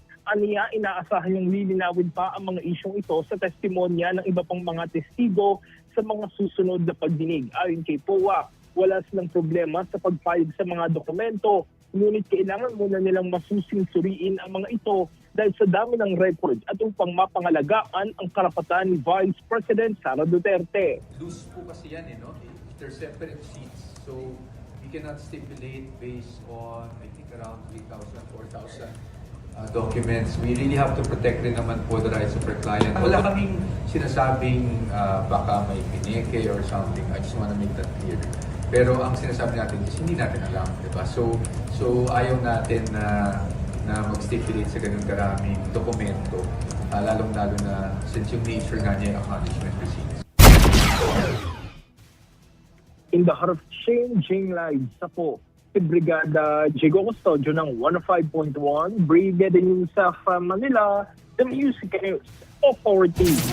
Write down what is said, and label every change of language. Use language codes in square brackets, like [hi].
[tl] Aniya, inaasahan yung lilinawin pa ang mga isyong ito sa testimonya ng iba pang mga testigo sa mga susunod na pagdinig. Ayon kay Powa, wala silang problema sa pagpayag sa mga dokumento, ngunit kailangan muna nilang masusing suriin ang mga ito dahil sa dami ng records at upang mapangalagaan ang karapatan ni Vice President Sara Duterte. Loose po kasi yan, no? [en] They're separate sheets. So, we cannot stipulate based on, I think, around 3,000, 4,000 documents. We really have to protect [tl] rin naman po [en] the rights of our client. [tl] Wala kaming sinasabing baka may pineke [en] or something. I just want to make that clear. [tl] Pero ang sinasabi natin is hindi natin alam, di ba? So ayaw natin na mag-stipulate sa ganun karaming dokumento, lalong-lalo na since yung nature nga niya yung acknowledgement receipts. [en] In the heart of changing lives, [tl] sa po, si Brigada Jigo Custodio ng 105.1, Brigada News of Manila, the Music News Authority.